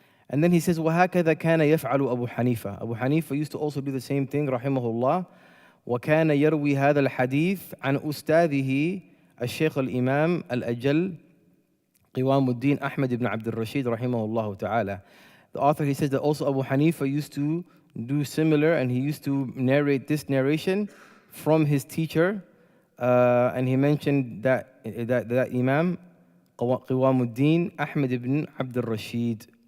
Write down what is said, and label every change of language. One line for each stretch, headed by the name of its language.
English: And then he says,
Arabic: وَهَكَذَا كَانَ يَفْعَلُ أَبُو حَنِيفَةَ.
English: Abu Hanifa used to also do the same thing, rahimahullah.
Arabic: وَكَانَ يَرْوِي هَذَا الْحَدِيث عَنْ أُسْتَاذِهِ الشيخ الإمام الأجل قوام الدين أحمد ibn Abdirahman rahimahullah ta'ala.
English: The author, he says that also Abu Hanifa used to do similar, and he used to narrate this narration from his teacher. And he mentioned that Imam Qiwamuddin Ahmad ibn Abdirahman.